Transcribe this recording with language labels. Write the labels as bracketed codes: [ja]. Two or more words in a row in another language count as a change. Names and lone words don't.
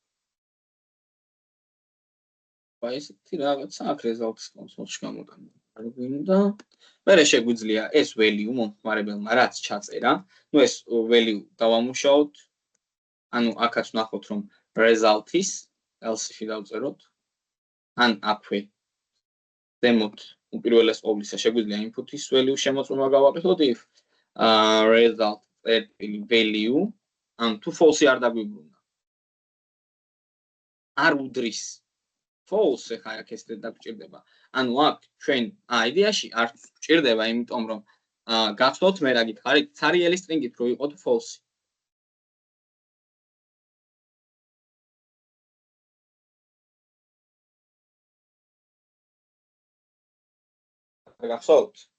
[ka] აი ესეთი რაღაცა აქ [en] results console- [ka] ში გამოტანა. არ გვინდა. მერე შეგვიძლია ეს value მომხმარებელმა რაც ჩაწერა, ნუ ეს value დავამუშაოთ. ანუ აქაც ვნახოთ რომ result-ის [en] else if- [ka] ი დავწეროთ. ან აქვე ზემოთ უპირველეს ყოვლისა შეგვიძლია input-ის value შემოწმება გავაკეთოთ [en] if result value [ka] ან თუ false არ დაგვიბრუნა. არ უდრის false ხა აქ ეს დაგჭირდება. ანუ აქ ჩვენ idea-ში არ გჭირდება, იმიტომ რომ გახსოვთ მე რა გითხარით, ცარიელი string-ით რო იყო თუ false. გახსოვთ?